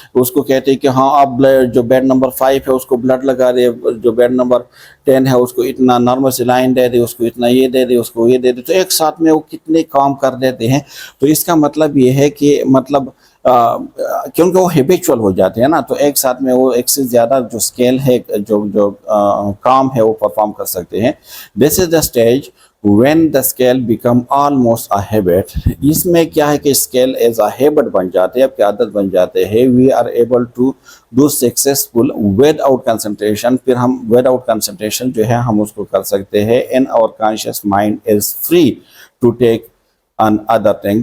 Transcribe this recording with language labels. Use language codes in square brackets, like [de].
[hi] उसको कहते हैं कि हाँ आप जो बेड नंबर 5 है उसको ब्लड लगा दे, जो बेड नंबर 10 है उसको इतना नॉर्मल सिलाइन दे दे, उसको इतना ये दे दे, उसको ये दे दे, तो एक साथ में वो कितने काम कर देते हैं। तो इसका मतलब ये है कि मतलब क्योंकि वो हैबिचुअल हो जाते हैं ना, तो एक साथ में वो एक से ज़्यादा जो स्केल है, जो जो काम है वो परफॉर्म कर सकते हैं। [en] This is the stage when the scale become almost a habit। [hi] इसमें क्या है कि स्केल एज अ हैबिट बन जाते हैं, आपकी आदत बन जाते हैं। [en] We are able to do successful without concentration. [hi] फिर हम विदाउट कंसंट्रेशन जो है हम उसको कर सकते हैं। [en] And our conscious mind is free to take another thing.